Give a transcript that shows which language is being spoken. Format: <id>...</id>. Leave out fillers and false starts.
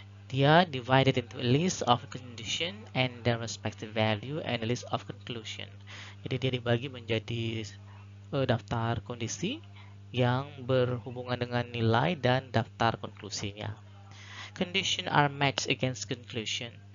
<en>Dia divided into a list of condition and their respective value and a list of conclusion.</en> <id>Jadi dia dibagi menjadi daftar kondisi yang berhubungan dengan nilai dan daftar konklusinya.</id> <en>Condition are matched against conclusion.</en>